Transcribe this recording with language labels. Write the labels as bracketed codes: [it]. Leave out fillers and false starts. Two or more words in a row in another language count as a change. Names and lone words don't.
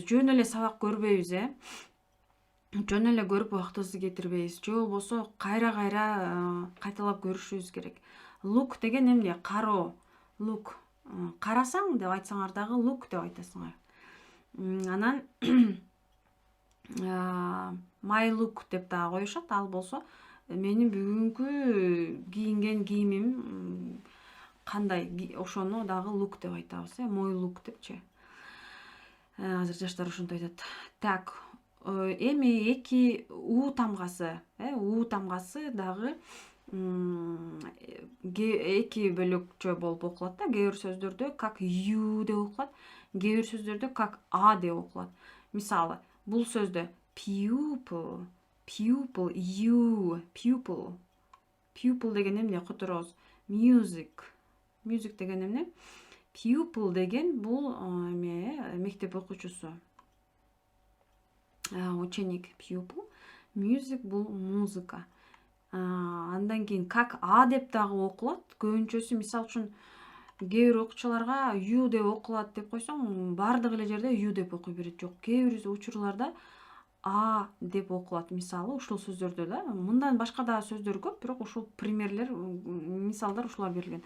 [ky] Жөн эле сабак көрбөйбүз, жөн эле көрүп убактыбызды кетирбейбиз. Же болбосо кайра кайталап көрүшүбүз керек. Look деген эмне? Кароо. Look. Карасаң деп айтсаңар дагы look деп айтасыңар. Анан [en] my look [ky] деп дагы коюшат. Ал болсо менин бүгүнкү кийинген кийимим кандай, ошону дагы look деп айтабыз, мой look депчи. Азыр жаштар ошентип айтат. Так, эми эки у тамгасы, дагы эки бөлөкчө болуп окулат да. Кээ бир сөздөрдө как you деп окулат, кээ бир сөздөрдө как a деп окулат. Мисалы, бул сөздө [en] pupil, you, pupil [ky] деген эмне? Которобуз. Music деген эмне? Pupil деген бул мектеп окуучусу. Ученик pupil. Music бул музыка. Андан кийин как а деп дагы окулат. Көбүнчөсү мисал үчүн кээ бир окуучуларга you деп окулат деп койсоң, бардык эле жерде you деп окуй берет. Жок, кээ бир учурларда а деп окулат. Мисалы, ушул сөздөрдө да. Мындан башка да сөздөр көп, бирок ушул примерлер, мисалдар ушулар берилген.